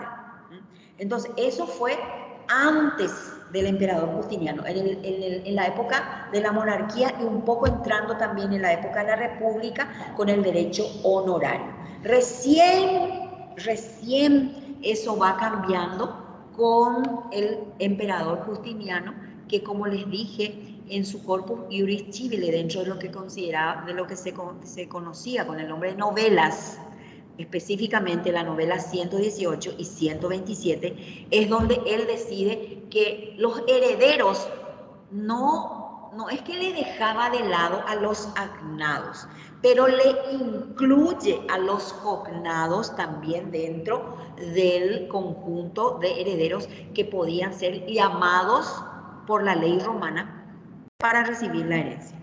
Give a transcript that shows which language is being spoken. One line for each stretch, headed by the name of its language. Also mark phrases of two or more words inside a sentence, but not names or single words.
Spanish: Entonces, eso fue antes del emperador Justiniano, en la época de la monarquía y un poco entrando también en la época de la república con el derecho honorario. Recién eso va cambiando con el emperador Justiniano, que como les dije, en su
Latin: corpus iuris civile,
Spanish: dentro de lo que consideraba, de lo que se conocía con el nombre de novelas, específicamente la novela 118 y 127, es donde él decide que los herederos no es que le dejaba de lado a los agnados, pero le incluye a los cognados también dentro del conjunto de herederos que podían ser llamados por la ley romana para recibir la herencia.